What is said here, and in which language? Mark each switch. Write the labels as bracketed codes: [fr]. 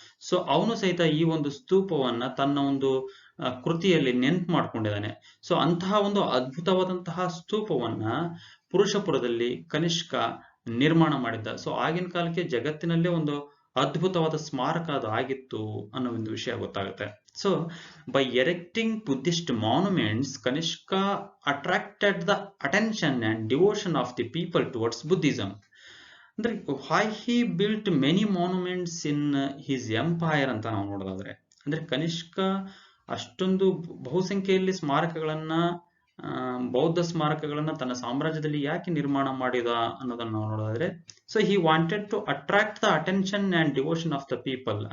[kn] So ಅವನು ಸಹಿತ ಈ ಒಂದು ಸ್ತೂಪವನ್ನ ತನ್ನ ಒಂದು ಕೃತಿಯಲ್ಲಿ ನೆನ್ಪು ಮಾಡ್ಕೊಂಡಿದ್ದಾನೆ. ಸೊ ಅಂತಹ ಒಂದು ಅದ್ಭುತವಾದಂತಹ ಸ್ತೂಪವನ್ನ ಪುರುಷಪುರದಲ್ಲಿ ಕನಿಷ್ಕ ನಿರ್ಮಾಣ ಮಾಡಿದ್ದ. ಸೊ ಆಗಿನ ಕಾಲಕ್ಕೆ ಜಗತ್ತಿನಲ್ಲೇ ಒಂದು ಅದ್ಭುತವಾದ ಸ್ಮಾರಕ ಅದು ಆಗಿತ್ತು ಅನ್ನೋ ಒಂದು ವಿಷಯ ಗೊತ್ತಾಗುತ್ತೆ. [en] So by erecting Buddhist monuments, Kanishka attracted the attention and devotion of the people towards Buddhism. [kn] ಅಂದ್ರೆ [en] why he built many monuments in his empire [kn] ಅಂತ ನಾವು ನೋಡೋದಾದ್ರೆ, ಅಂದ್ರೆ ಕನಿಷ್ಕ ಅಷ್ಟೊಂದು ಬಹುಸಂಖ್ಯೆಯಲ್ಲಿ ಸ್ಮಾರಕಗಳನ್ನ ಬೌದ್ಧ ಸ್ಮಾರಕಗಳನ್ನ ತನ್ನ ಸಾಮ್ರಾಜ್ಯದಲ್ಲಿ ಯಾಕೆ ನಿರ್ಮಾಣ ಮಾಡಿದ ಅನ್ನೋದನ್ನ ನಾವು ನೋಡೋದಾದ್ರೆ, so [en] He wanted to attract the attention and devotion of the people.